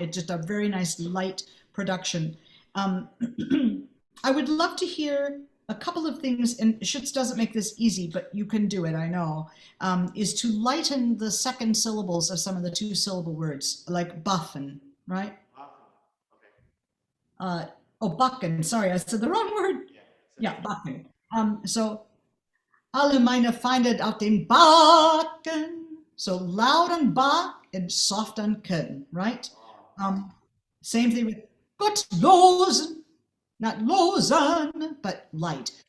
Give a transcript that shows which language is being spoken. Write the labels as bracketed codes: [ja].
[en] It's just a very nice light production. I would love to hear a couple of things, and Schütz doesn't make this easy, but you can do it, I know, is to lighten the second syllables of some of the two-syllable words, like buffen, right? Okay. Backen, sorry, I said the wrong word. Yeah. Yeah, backen. [de] So, alle meine Feinde auf den Backen. [en] So loud on ba and soft on ken, right? Same thing with Gottlosen, not losen, but light.